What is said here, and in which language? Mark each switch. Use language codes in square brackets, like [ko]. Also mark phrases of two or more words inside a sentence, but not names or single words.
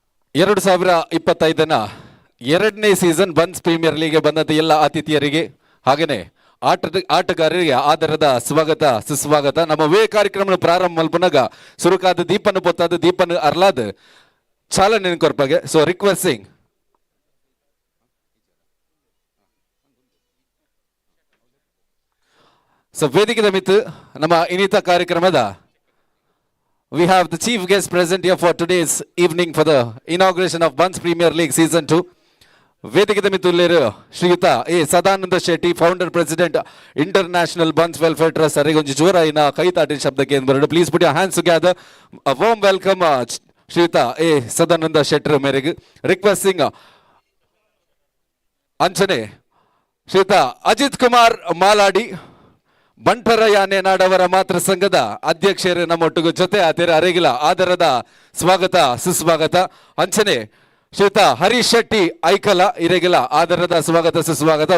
[kn] 2025ನ ಎರಡನೇ ಸೀಸನ್ ಬನ್ಸ್ ಪ್ರೀಮಿಯರ್ ಲೀಗ್ ಬಂದಂತ ಎಲ್ಲ ಆತಿಥ್ಯರಿಗೆ ಹಾಗೇನೆ ಆಟಗಾರರಿಗೆ ಆಧಾರದ ಸ್ವಾಗತ ಸುಸ್ವಾಗತ. [tcy] ನಮ್ಮ ವೇ ಕಾರ್ಯಕ್ರಮ ಪ್ರಾರಂಭ ಮಲ್ಪನಾಗ ಸುರುಕಾದ ದೀಪನ ಪೊತ್ತಾದ ದೀಪನ ಅರ್ಲಾದ ಚಾಲನೆ ಕೊರ್ಪಾಗೆ. [en] so requesting ಸೊ [tcy] ವೇದಿಕೆದ ಮಿತ್ತು ನಮ್ಮ ಇನ್ನಿತ ಕಾರ್ಯಕ್ರಮದ [en] we have the chief guest present here for today's evening for the inauguration of Bunts Premier League Season 2. [tcy] ವೇದಿಕೆದ ಮಿತ್ತುಲ್ಲೇರು ಶ್ರೀಯುತ ಎ ಸದಾನಂದ ಶೆಟ್ಟಿ, [en] founder president International Bunts Welfare Trust. [tcy] ಅರೆಗೊಂಜಿ ಜೋರಾಯಿನ ಕೈತಾಟಿನ ಶಬ್ದಕ್ಕೆ ಏನು ಬರೋದು. [en] please put your hands together. a warm welcome ಶ್ರೀಯುತ ಎ ಸದಾನಂದ ಶೆಟ್ಟರ್ ಮೇರೆಗೆ. [tcy] ರಿಕ್ವೆಸ್ಟಿಂಗ್ ಅಂಚನೆ ಶ್ರೀಯುತ ಅಜಿತ್ ಕುಮಾರ್ ಮಾಲಾಡಿ, ಬಂಟರ ಯಾನೆ ನಾಡವರ ಮಾತೃ ಸಂಘದ ಅಧ್ಯಕ್ಷರು ನಮ್ಮೊಟ್ಟಿಗೂ ಜೊತೆ ಆತೇರ ಅರೆಗಿಲ ಆಧಾರದ ಸ್ವಾಗತ ಸುಸ್ವಾಗತ. ಅಂಚನೆ ಶ್ರೀಯುತ ಹರೀಶ್ ಶೆಟ್ಟಿ ಐಕಲ ಇರೆಗಿಲ ಆಧಾರದ ಸ್ವಾಗತ ಸುಸ್ವಾಗತ.